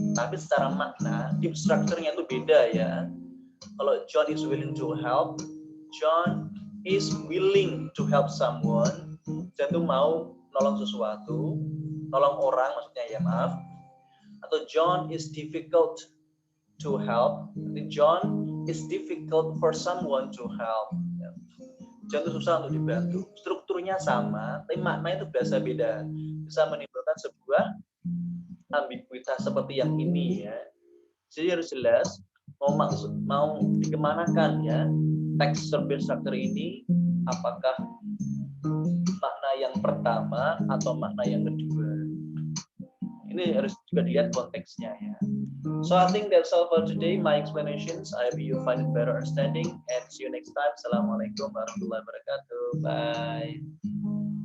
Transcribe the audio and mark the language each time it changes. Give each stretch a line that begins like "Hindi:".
Indonesian: Tapi secara makna, deep structure-nya itu beda ya. Kalau
English: John is willing to help, John is willing to help someone.
Indonesian: John itu mau nolong sesuatu, nolong orang maksudnya ya maaf.
English: Atau John is difficult to help. Jadi John is difficult for someone to help.
Indonesian: John itu susah untuk dibantu. Strukturnya sama, tapi maknanya itu biasa beda. Bisa menimbulkan sebuah ambiguitas seperti yang ini ya. Jadi harus jelas mau dikemanakan ya teks survei struktur ini, apakah makna yang pertama atau makna yang kedua. Ini harus juga dilihat konteksnya ya.
English: So I think that's all for today, my explanations. I hope you find it better understanding and see you next time.
Arabic: Assalamualaikum warahmatullahi wabarakatuh.
English: Bye.